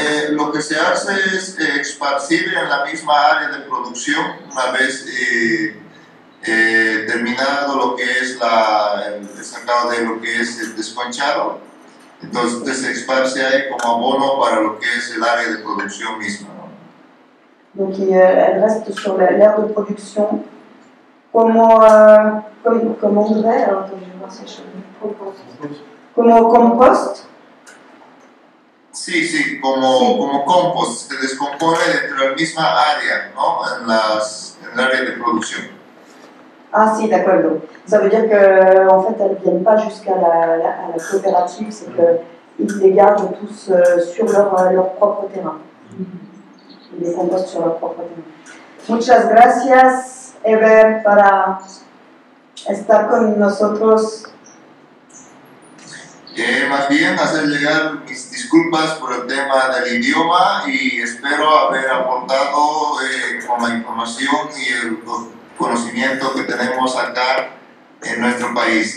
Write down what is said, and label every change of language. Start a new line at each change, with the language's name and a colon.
Spanish: Lo que se hace es esparcir en la misma área de producción una vez terminado lo que es el sacado de lo que es el desconchado. Entonces se esparce ahí como abono para lo que es el área de producción misma, ¿no?
French: Donc elle reste sur l'aire de production como engrais, alors je vais voir si como compost.
Spanish: Sí, sí, como compost, se descompone dentro de la misma área, ¿no? En el área de producción.
French: Ah si, d'accord. Ça veut dire qu'en fait, elles ne viennent pas jusqu'à la coopérative, c'est qu'ils les gardent tous sur leur propre terrain. Ils les compostent sur leur propre terrain.
Spanish: Muchas gracias, Eber, para estar con nosotros. Más bien hacer llegar mis disculpas por el tema del idioma y espero haber aportado con la información y el conocimiento que tenemos acá en nuestro país.